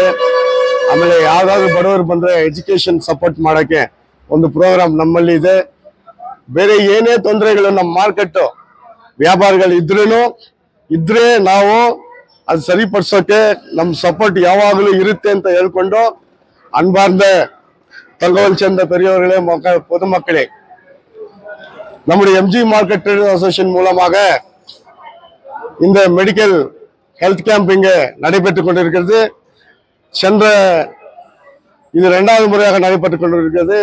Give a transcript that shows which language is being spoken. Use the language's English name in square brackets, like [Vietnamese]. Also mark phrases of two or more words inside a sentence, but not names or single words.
[Kannada] ಆಮೇಲೆ ಯಾವ್ದಾದ್ರು ಬಡವರು ಬಂದ್ರೆ [English] education support [Kannada] ಮಾಡಕ್ಕೆ ಒಂದು ಪ್ರೋಗ್ರಾಮ್ ನಮ್ಮಲ್ಲಿ ಇದೆ. ಬೇರೆ ಏನೇ ತೊಂದರೆಗಳು ನಮ್ಮ ಮಾರ್ಕೆಟ್ ವ್ಯಾಪಾರಿಗಳು ಇದ್ರೆ ನಾವು ಅದು ಸರಿಪಡಿಸೋಕೆ ನಮ್ಮ ಸಪೋರ್ಟ್ ಯಾವಾಗಲೂ ಇರುತ್ತೆ ಅಂತ ಹೇಳ್ಕೊಂಡು, [Tamil] அன்பார்ந்த தகவல் சேர்ந்த பெரியவர்களே, பொதுமக்களே, நம்முடைய MG மார்க்கெட் ட்ரேடர்ஸ் அசோசியேஷன் மூலமாக இந்த [English] medical health camp [Tamil] இங்கே நடைபெற்றுக் கொண்டிருக்கிறது. இது 2வது முறையாக நடைபெற்றுக் கொண்டிருக்கிறது.